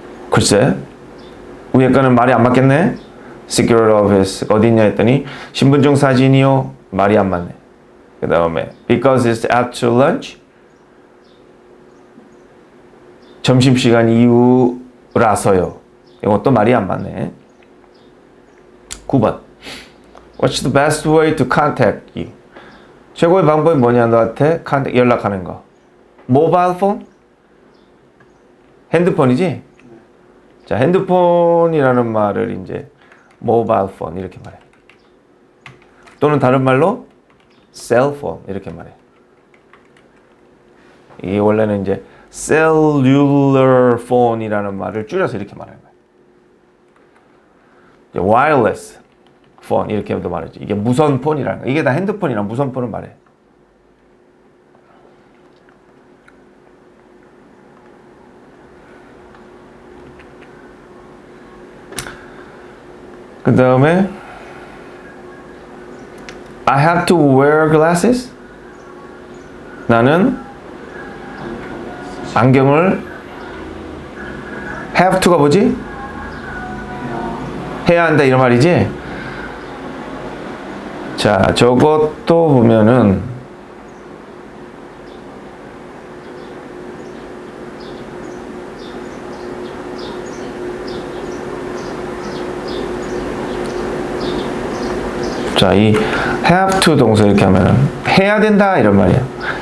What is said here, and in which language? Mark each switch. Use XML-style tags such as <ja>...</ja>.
<ko>글쎄. 위에 거는 말이 안 맞겠네? Security office 어디 있냐 했더니 신분증 사진이요. 말이 안 맞네. 그 다음에</ko> <en>because it's after lunch</en> <ko>점심시간 이후라서요. 이것도 말이 안 맞네.</ko> <en>9번 What's the best way to contact you?</en> <ko>최고의 방법이 뭐냐 너한테 연락하는 거. 모바일 폰? 핸드폰이지? 자, 핸드폰이라는 말을 이제 모바일 폰 이렇게 말해. 또는 다른 말로 셀폰 이렇게 말해. 이게 원래는 이제 cellular phone이라는 말을 줄여서 이렇게 말하는 거야. wireless phone 이렇게도 말하지. 이게 무선 폰이라는 거야. 이게 다 핸드폰이랑 무선 폰을 말해. 그 다음에</ko> <en>I have to wear glasses.</en> <ko>나는 안경을 have to가 뭐지? 해야 한다 이런 말이지? 자, 저것도 보면은 자, 이 have to 동사 이렇게 하면 해야 된다 이런 말이야.</ko>